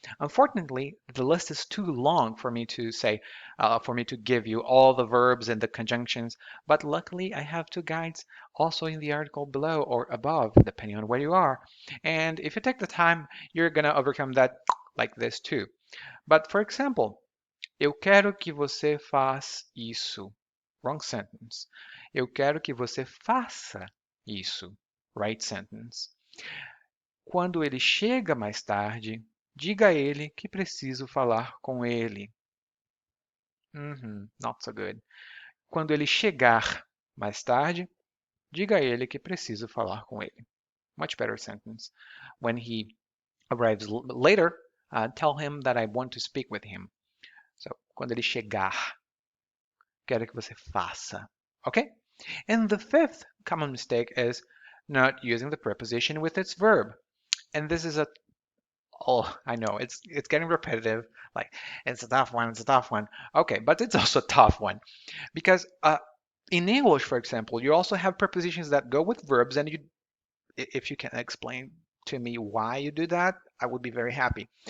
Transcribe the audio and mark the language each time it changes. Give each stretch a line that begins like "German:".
English: Unfortunately, the list is too long for me to say, for me to give you all the verbs and the conjunctions, but luckily I have two guides also in the article below or above, depending on where you are. And if you take the time, you're gonna overcome that like this too. But for example,
Portuguese: eu quero que você faça isso.
English: Wrong sentence.
Portuguese: Eu quero que você faça isso.
English: Right sentence.
Portuguese: Quando ele chega mais tarde, diga a ele que preciso falar com ele.
English: Not so good.
Portuguese: Quando ele chegar mais tarde, diga a ele que preciso falar com ele.
English: Much better sentence. When he arrives later, tell him that I want to speak with him.
Portuguese: So, quando ele chegar, quero que você faça.
English: Okay? And the fifth common mistake is not using the preposition with its verb. And this is I know it's getting repetitive. Like it's a tough one. It's a tough one. Okay, but it's also a tough one because in English, for example, you also have prepositions that go with verbs, and if you can explain to me why you do that, I would be very happy.